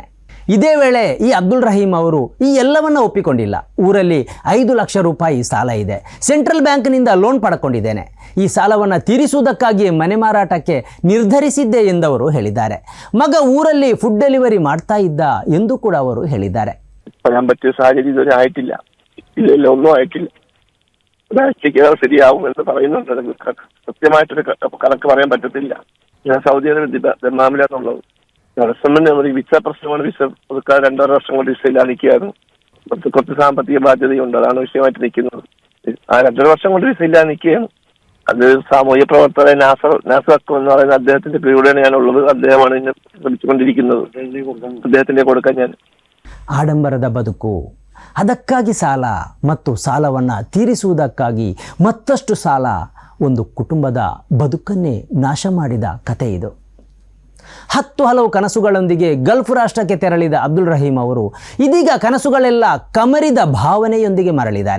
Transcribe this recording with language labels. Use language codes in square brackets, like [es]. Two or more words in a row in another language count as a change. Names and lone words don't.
[kn] ಇದೇ ವೇಳೆ ಈ ಅಬ್ದುಲ್ ರಹೀಂ ಅವರು ಈ ಎಲ್ಲವನ್ನ ಒಪ್ಪಿಕೊಂಡಿಲ್ಲ. ಊರಲ್ಲಿ 5 ಲಕ್ಷ ರೂಪಾಯಿ ಸಾಲ ಇದೆ. ಸೆಂಟ್ರಲ್ ಬ್ಯಾಂಕ್ನಿಂದ ಲೋನ್ ಪಡ್ಕೊಂಡಿದ್ದೇನೆ. ಈ ಸಾಲವನ್ನು ತೀರಿಸುವುದಕ್ಕಾಗಿ ಮನೆ ಮಾರಾಟಕ್ಕೆ ನಿರ್ಧರಿಸಿದ್ದೆ ಎಂದವರು ಹೇಳಿದ್ದಾರೆ. ಮಗ ಊರಲ್ಲಿ [en] food delivery [kn] ಮಾಡ್ತಾ ಇದ್ದ ಎಂದು ಕೂಡ ಅವರು ಹೇಳಿದ್ದಾರೆ. [ml] പറയാൻ പറ്റിയ സാഹചര്യം ഇതുവരെ ആയിട്ടില്ല. ഇല്ല, ഒന്നും ആയിട്ടില്ല. ഒരാഴ്ചക്ക് ശരിയാവും എന്ന് പറയുന്നുണ്ട്. കൃത്യമായിട്ടൊരു കണക്ക് പറയാൻ പറ്റത്തില്ല. ഞാൻ സൗദി അറേബ്യ ദമാമിലാണുള്ളത്. തടസ്സമെന്ന് ഒരു വിസ പ്രശ്നമാണ്. വിസ പുതുക്കാൻ 2.5 വർഷം കൊണ്ട് വിസയില്ലാതെ നിൽക്കുകയായിരുന്നു. കുറച്ച് സാമ്പത്തിക ബാധ്യതയുണ്ട്, അതാണ് വിഷയമായിട്ട് നിൽക്കുന്നത്. ആ 2.5 വർഷം കൊണ്ട് വിസയില്ലാതെ നിൽക്കുകയാണ്. അത് സാമൂഹ്യ പ്രവർത്തകൻ നാസർ എന്ന് പറയുന്ന അദ്ദേഹത്തിന്റെ കീഴിലാണ് ഞാനുള്ളത്. അദ്ദേഹമാണ് എന്നെ ശ്രമിച്ചുകൊണ്ടിരിക്കുന്നത്. അദ്ദേഹത്തിന്റെ കൊടുക്കാൻ ഞാൻ. [kn] ಆಡಂಬರದ ಬದುಕು, ಅದಕ್ಕಾಗಿ ಸಾಲ ಮತ್ತು ಸಾಲವನ್ನು ತೀರಿಸುವುದಕ್ಕಾಗಿ ಮತ್ತಷ್ಟು ಸಾಲ, ಒಂದು ಕುಟುಂಬದ ಬದುಕನ್ನೇ ನಾಶ ಮಾಡಿದ ಕತೆ ಇದು. 10 ಹಲವು ಕನಸುಗಳೊಂದಿಗೆ ಗಲ್ಫ್ ರಾಷ್ಟ್ರಕ್ಕೆ ತೆರಳಿದ ಅಬ್ದುಲ್ ರಹೀಂ ಅವರು ಇದೀಗ ಕನಸುಗಳೆಲ್ಲ ಕಮರಿದ ಭಾವನೆಯೊಂದಿಗೆ ಮರಳಿದ್ದಾರೆ.